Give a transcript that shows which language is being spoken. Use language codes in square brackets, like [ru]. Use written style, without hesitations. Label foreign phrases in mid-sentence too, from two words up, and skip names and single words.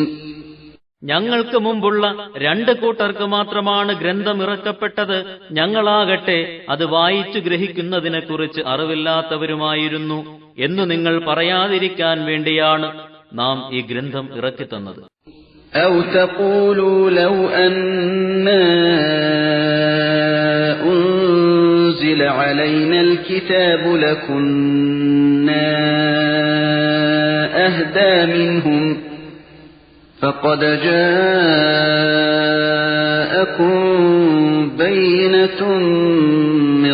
[ml] ഞങ്ങൾക്ക് മുമ്പുള്ള രണ്ട് കൂട്ടർക്ക് മാത്രമാണ് ഗ്രന്ഥം ഇറക്കപ്പെട്ടത്. ഞങ്ങളാകട്ടെ അത് വായിച്ചു ഗ്രഹിക്കുന്നതിനെക്കുറിച്ച് അറിവില്ലാത്തവരുമായിരുന്നു എന്നു നിങ്ങൾ പറയാതിരിക്കാൻ വേണ്ടിയാണ് നാം ഈ ഗ്രന്ഥം ഇറക്കിത്തന്നത്. [ar] أو تقولوا لو أنا أنزل علينا الكتاب لكنا أهدى منهم فقد جاءكم بينة من